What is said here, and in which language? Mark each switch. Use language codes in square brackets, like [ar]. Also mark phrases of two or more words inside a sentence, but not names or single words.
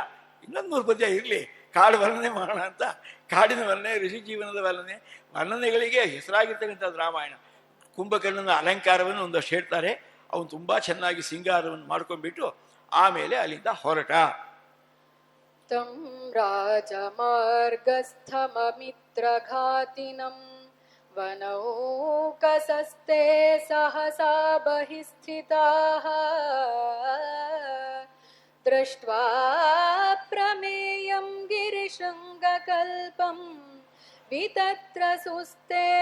[kn] ಇನ್ನೊಂದು 100 ಪದ್ಯ ಇರಲಿ, ಕಾಡು ವರ್ಣನೆ ಮಾಡೋಣ ಅಂತ. ಕಾಡಿನ ವರ್ಣನೆ, ಋಷಿ ಜೀವನದ ವರ್ಣನೆಗಳಿಗೆ ಹೆಸರಾಗಿರ್ತಕ್ಕಂಥದ್ದು ರಾಮಾಯಣ. ಕುಂಭಕರ್ಣನ ಅಲಂಕಾರವನ್ನು ಒಂದಷ್ಟು ಹೇಳ್ತಾರೆ. ಅವನು ತುಂಬ ಚೆನ್ನಾಗಿ ಸಿಂಗಾರವನ್ನು ಮಾಡ್ಕೊಂಡ್ಬಿಟ್ಟು ಆಮೇಲೆ ಅಲ್ಲಿಂದ ಹೊರಟ. [sa] तं राजमार्गस्थममित्रघातिनं वनौकसस्ते सहसा बहिः स्थिताः दृष्ट्वा प्रमेयं गिरिशृङ्गकल्पं वितत्रसुस्ते